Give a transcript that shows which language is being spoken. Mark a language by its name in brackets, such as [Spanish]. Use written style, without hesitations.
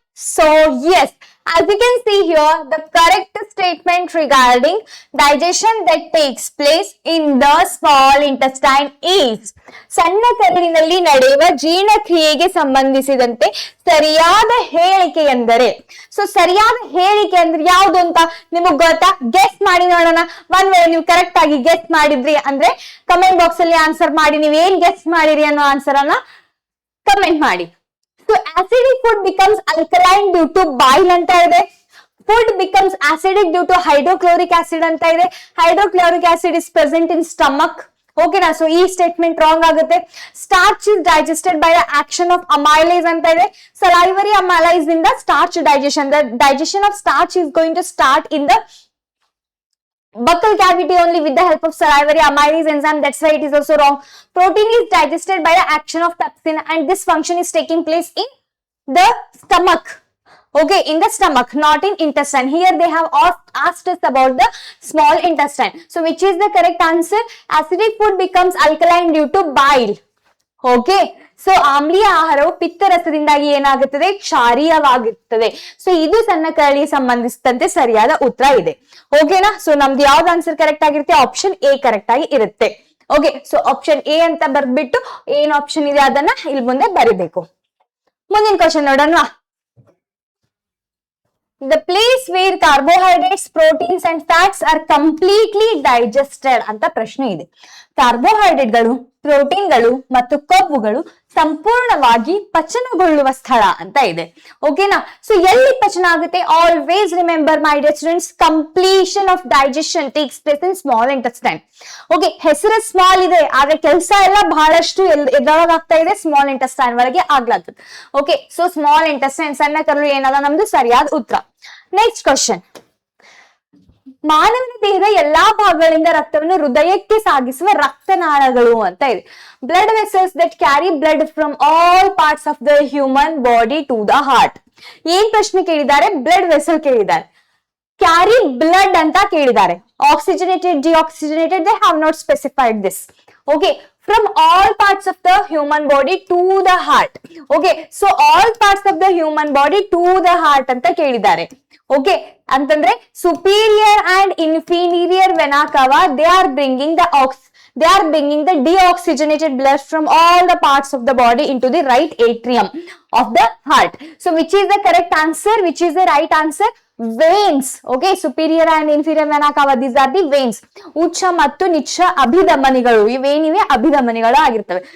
[English] So yes, as you can see here, the correct statement regarding digestion that takes place in the small intestine is [Kannada] ಸಣ್ಣ ಕರಳಿನಲ್ಲಿ ನಡೆಯುವ ಜೀರ್ಣಕ್ರಿಯೆಗೆ ಸಂಬಂಧಿಸಿದಂತೆ ಸರಿಯಾದ ಹೇಳಿಕೆ ಎಂದರೆ. ಸೊ ಸರಿಯಾದ ಹೇಳಿಕೆ ಅಂದ್ರೆ ಯಾವುದು ಅಂತ ನಿಮಗ್ ಗೊತ್ತಾ? ಗೆಸ್ ಮಾಡಿ ನೋಡೋಣ. ಒಂದ್ ವೇಳೆ ನೀವು ಕರೆಕ್ಟ್ ಆಗಿ ಗೆಸ್ ಮಾಡಿದ್ರಿ ಅಂದ್ರೆ ಕಮೆಂಟ್ ಬಾಕ್ಸ್ ಅಲ್ಲಿ ಆನ್ಸರ್ ಮಾಡಿ. ನೀವು ಏನ್ ಗೆಸ್ ಮಾಡಿರಿ ಅನ್ನೋ ಆನ್ಸರ್ ಅನ್ನ ಕಮೆಂಟ್ ಮಾಡಿ. [English] So acidic food becomes alkaline due to bile [Kannada] ಅಂತ ಇದೆ. [English] Food becomes acidic due to hydrochloric acid [Kannada] ಅಂತ ಇದೆ. [English] Hydrochloric acid is present in stomach. [Kannada] ಓಕೆನಾ? ಸೊ ಈ ಸ್ಟೇಟ್ಮೆಂಟ್ ರಾಂಗ್ ಆಗುತ್ತೆ. [English] starch is digested by the action of amylase [Kannada] ಅಂತ ಇದೆ. [English] Salivary amylase ಇಂದ starch digestion, the digestion of starch is going to start in the buccal cavity only with the help of salivary amylase enzyme. That's why it is also wrong. Protein is digested by the action of pepsin, and this function is taking place in the stomach. Okay, in the stomach, not in intestine. Here they have asked us about the small intestine. So which is the correct answer? Acidic food becomes alkaline due to bile. [Kannada] Okay, so ಆಮ್ಲೀಯ ಆಹಾರವು ಪಿತ್ತರಸದಿಂದಾಗಿ ಏನಾಗುತ್ತದೆ? ಕ್ಷಾರೀಯವಾಗಿರುತ್ತದೆ. So ಇದು ಸಣ್ಣ ಕರಳಿಗೆ ಸಂಬಂಧಿಸಿದಂತೆ ಸರಿಯಾದ ಉತ್ತರ ಇದೆ. ಓಕೆನಾ? ಸೊ ನಮ್ದು ಯಾವ್ದು ಆನ್ಸರ್ ಕರೆಕ್ಟ್ ಆಗಿರುತ್ತೆ? ಆಪ್ಷನ್ ಎ ಕರೆಕ್ಟ್ ಆಗಿ ಇರುತ್ತೆ. ಓಕೆ, ಸೊ ಆಪ್ಷನ್ ಎ ಅಂತ ಬರ್ಬಿಟ್ಟು ಏನ್ ಆಪ್ಷನ್ ಇದೆ ಅದನ್ನ ಇಲ್ಲಿ ಮುಂದೆ ಬರಿಬೇಕು. ಮುಂದಿನ ಕ್ವಶನ್ ನೋಡೋಣ. [English] The place where carbohydrates, proteins and fats are completely digested [Kannada] ಅಂತ ಪ್ರಶ್ನೆ ಇದೆ. ಕಾರ್ಬೋಹೈಡ್ರೇಟ್ಗಳು, ಪ್ರೋಟೀನ್ಗಳು ಮತ್ತು ಕೊಬ್ಬುಗಳು ಸಂಪೂರ್ಣವಾಗಿ ಪಚನಗೊಳ್ಳುವ ಸ್ಥಳ ಅಂತ ಇದೆ. ಓಕೆನಾ? [English] so [Kannada] ಎಲ್ಲಿ ಪಚನ ಆಗುತ್ತೆ? [English] Always remember my dear students, completion of digestion takes place in small intestine. [Kannada] Okay, ಹೆಸರು ಸ್ಮಾಲ್ ಇದೆ, ಆದ್ರೆ ಕೆಲಸ ಎಲ್ಲ ಬಹಳಷ್ಟು ಎದೊಳಗಾಗ್ತಾ ಇದೆ, ಸ್ಮಾಲ್ ಇಂಟೆಸ್ಟೈನ್ ಒಳಗೆ ಆಗ್ಲಾಗ್ತದೆ. ಓಕೆ, ಸೊ ಸ್ಮಾಲ್ ಇಂಟೆಸ್ಟೈನ್, ಸಣ್ಣ ಕರಳು ಏನದ ನಮ್ದು ಸರಿಯಾದ ಉತ್ತರ. Next question. ಮಾನವನ ದೇಹದ ಎಲ್ಲಾ ಭಾಗಗಳಿಂದ ರಕ್ತವನ್ನು ಹೃದಯಕ್ಕೆ ಸಾಗಿಸುವ ರಕ್ತನಾಳಗಳು ಅಂತ ಇದೆ. [English] Blood vessels that carry blood from all parts of the human body to the heart. [Kannada] ಏನ್ ಪ್ರಶ್ನೆ ಕೇಳಿದ್ದಾರೆ? ಬ್ಲಡ್ ವೆಸಲ್ ಕೇಳಿದ್ದಾರೆ. [English] carry blood [Kannada] ಅಂತ ಕೇಳಿದ್ದಾರೆ. [English] Oxygenated, deoxygenated, they have not specified this. Okay, from all parts of the human body to the heart. Okay, so all parts of the human body to the heart [Kannada] ಅಂತ ಕೇಳಿದ್ದಾರೆ. [English] okay, [Kannada] ಅಂತಂದ್ರೆ [English] Superior and inferior vena cava, they are bringing the deoxygenated blood from all the parts of the body into the right atrium of the heart. So which is the correct answer? Which is the right answer? Veins. Okay, superior and inferior vena cava, these are the veins. [Kannada] ಉಚ್ಚ ಮತ್ತು ನಿಚ್ಚ ಅಭಿಧಮನಿಗಳು, ಇವೇನಿವೆ ಅಭಿಧಮನಿಗಳು ಆಗಿರ್ತವೆ.